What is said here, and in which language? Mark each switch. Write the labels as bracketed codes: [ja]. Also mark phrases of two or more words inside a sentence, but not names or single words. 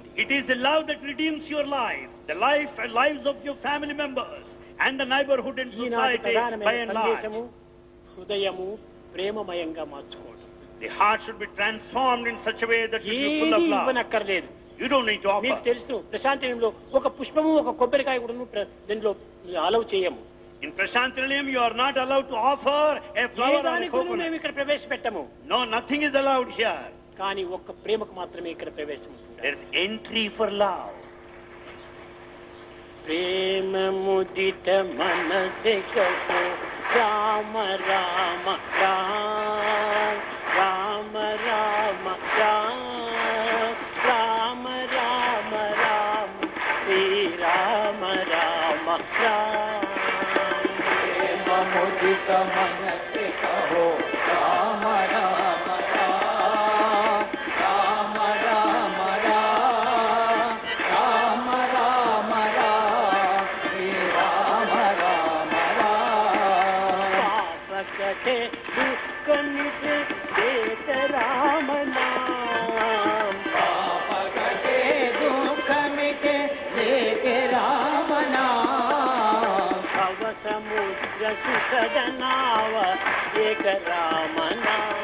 [en] It is the love that redeems your life, the life and lives of your family members, and the neighborhood and [te] ఈనాటి [en] society by [te] ప్రధానమైన [en] and large. [te] సందేశము హృదయము ప్రేమమయంగా మార్చుకోవడం. [en] The heart should be transformed in such a way that it will be full [te] ఏది [en] of love. [te] ఇవ్వనక్కర్లేదు. [en] You don't need to [te] మీకు [en] offer. [te] తెలుసు, ప్రశాంతంలో ఒక పుష్పము ఒక కొబ్బరికాయ కూడాను దీనిలో అలౌ చేయము. [en] In Prashantilalayam, you are not allowed to offer a [te] ఏ [en] flower or a [te] దానికి కూడా [en] coconut. [te] మేము ఇక్కడ ప్రవేశపెట్టము. [en] No, nothing is allowed here. [te] కానీ ఒక్క ప్రేమకు మాత్రమే ఇక్కడ ప్రవేశం ఉంటుంది. [en] There is entry for love. [hi] प्रेम मुदित मनसे कहो राम राम राम राम राम राम राम राम श्री राम राम राम. प्रेम मुदित मनसे कहो राम राम राम राम राम राम राम श्री राम राम राम. पाप कटे दुःख मिटे देत राम नाम. पाप कटे दुःख मिटे लेके राम नाम. भव समुद्र सुखद नाव एक राम नाम.